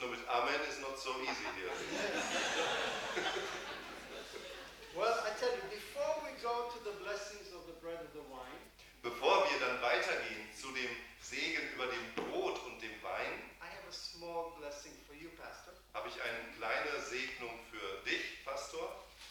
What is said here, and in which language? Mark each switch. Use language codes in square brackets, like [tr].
[en] No, but Amen is not so easy here. Well, I tell you, before we go to the blessings of the bread and the wine, [de] bevor wir dann weitergehen zu dem Segen über dem Brot und dem Wein, [en] I have a small blessing for you, Pastor. [de] Habe ich eine kleine Segnung für dich, Pastor.